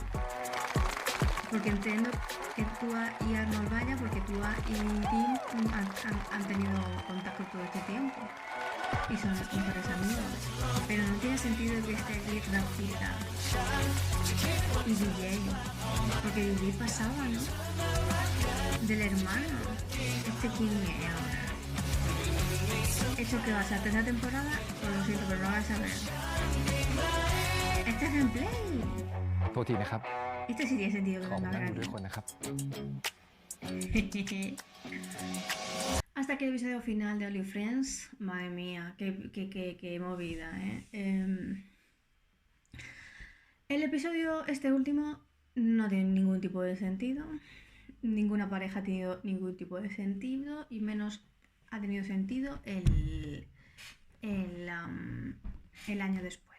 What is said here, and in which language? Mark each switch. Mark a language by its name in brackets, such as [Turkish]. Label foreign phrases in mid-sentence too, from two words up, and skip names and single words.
[Spanish] Porque entiendo que Tua y Arnold vaya porque Tua y Dean han tenido contacto todo este tiempo y son mejores amigos, pero no tiene sentido que esté aquí Rafita y DJ, porque DJ pasaba, ¿no? Del hermano. ¿Este quién es ahora? ¿Esto que va a ser tercera temporada? Pues lo siento, pero no vas a ver. Este es gameplay. [Thai] โทษทีนะครับ [Spanish] Este sí tiene sentido que [Thai] ขอ [Spanish] venga [Thai] นั่ง [Spanish] a [Thai] ดู [Spanish] ver [Thai] ด้วยคนนะครับ [Spanish] Hasta aquí el episodio final de Only Friends. Madre mía, qué movida, ¿eh? El episodio, este último, no tiene ningún tipo de sentido. Ninguna pareja ha tenido ningún tipo de sentido y menos ha tenido sentido el año después.